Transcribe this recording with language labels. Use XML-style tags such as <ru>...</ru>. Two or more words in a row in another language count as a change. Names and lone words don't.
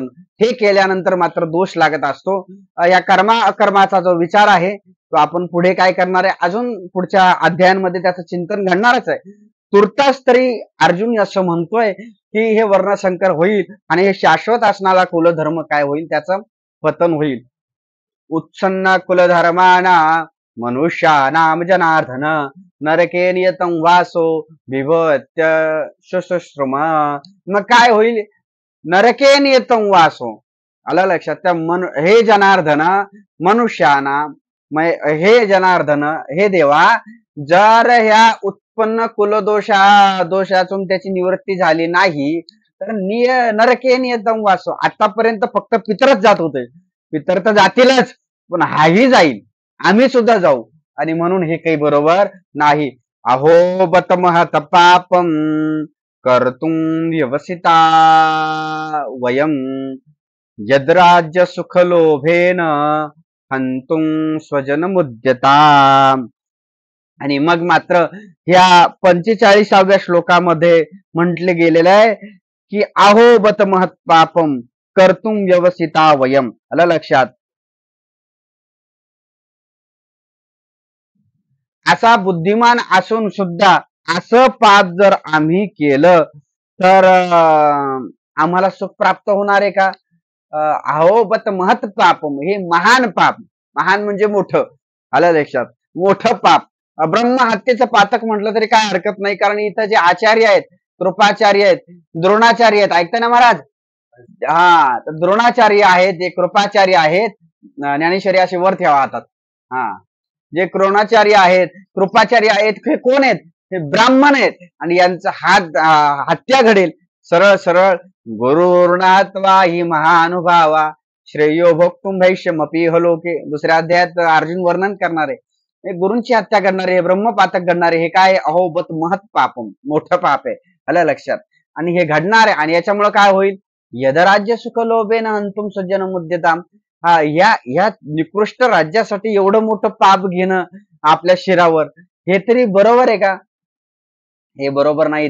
<mr>हे केल्यानंतर मात्र दोष लागत असतो. या अकर्माचा जो विचार आहे तो आपण पुढे काय करणार आहे, अजून पुढच्या अध्यायांमध्ये त्याचं चिंतन घडणारच आहे. तुर्तास तरी अर्जुन असं म्हणतोय की हे वर्णसंकर होईल आणि हे शाश्वत असणारा कुलधर्म काय होईल, त्याचं पतन होईल.</mr> <sa>उत्सन्न कुलधर्माना मनुष्यानाम जनार्दन नरके नियतं वासो विभत्य शुश्रुम.</sa> <mr>मग काय होईल,</mr> <sa>नरके नियतं वासो.</sa> <mr>आलं लक्षात. त्या हे जनार्दन मनुष्याना, हे जनार्दन, हे देवा, जर ह्या उत्पन्न दोषातून त्याची निवृत्ती झाली नाही तर</mr> <sa>नरके नियतं वासो.</sa> <mr>आतापर्यंत फक्त पितरच जात होते, पितर तर जातीलच, पण हाही जाईल, आम्ही सुद्धा जाऊ. आणि म्हणून हे काही बरोबर नाही.</mr> <sa>अहो बत महत पापम कर्तुं व्यवसिता वयम यद्राज्य सुखलोभेन हंतुं स्वजन मुद्यता.</sa> <mr>आणि मग मात्र ह्या 45व्या श्लोकामध्ये म्हटले गेलेलं आहे की</mr> <sa>अहो बत महत पापम कर्तुं व्यवसिता वयम.</sa> <mr>आलं लक्षात. असा बुद्धिमान असून सुद्धा असं पाप जर आम्ही केलं तर आम्हाला सुख प्राप्त होणार आहे का.</mr> <sa>अहो बत महत पापम,</sa> <mr>हे महान पाप, महान म्हणजे मोठं. आलं लक्षात. मोठं पाप, ब्रह्महत्येचं पातक म्हटलं तरी काय हरकत नाही, कारण इथं जे आचार्य आहेत, कृपाचार्य आहेत, द्रोणाचार्य आहेत, ऐकता ना महाराज. हा, तर द्रोणाचार्य आहेत, जे कृपाचार्य आहेत, ज्ञानेश्वरी असे वर ठेवा हातात. हा, जे द्रोणाचार्य आहेत, कृपाचार्य आहेत, हे कोण आहेत, हे ब्राह्मण आहेत. आणि यांचा हत्या घडेल. सरळ सरळ</mr> <sa>गुरुर्नात्वा हि महानुभावा श्रेयो भोक्तुम भैष्यमपी हलोके.</sa> <mr>दुसऱ्या अध्यायात अर्जुन वर्णन करणार आहे, गुरूंची हत्या करणारे, ब्रह्मपातक घडणारे, हे काय,</mr> <sa>अहोबत महत पापम,</sa> <mr>मोठं पाप आहे. आलं लक्षात. आणि हे घडणार आहे. आणि याच्यामुळे काय होईल,</mr> <sa>यदराज्य सुख लोभेन हंतुम सज्जन मुद्यताम.</sa> <mr>या निकृष्ट राज्यासाठी एवढं मोठं पाप घेणं आपल्या शिरावर, हे तरी बरोबर आहे का. हे बरोबर नाही.</mr>